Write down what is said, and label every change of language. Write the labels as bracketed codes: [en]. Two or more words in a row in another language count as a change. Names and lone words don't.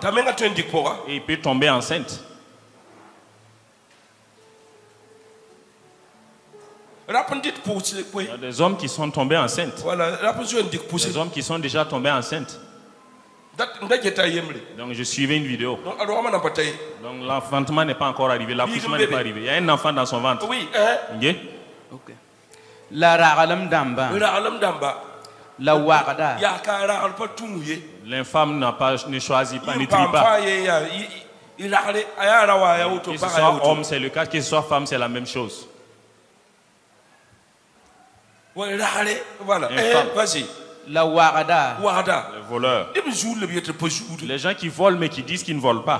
[fr] Et il peut tomber enceinte. Il y a des hommes qui sont tombés enceintes. Des hommes qui sont déjà tombés enceintes. Donc je suivais une vidéo. Donc l'enfantement n'est pas encore arrivé, l'accouchement n'est pas arrivé. Il y a un enfant dans son ventre. Oui. Okay. La ragalam damba. La wagada. L'infâme ne choisit pas, ne trie pas. Que ce soit homme, c'est le cas. Que ce soit femme, c'est la même chose. Voilà. Vas-y. La wagada. Les voleurs. Les gens qui volent mais qui disent qu'ils ne volent pas.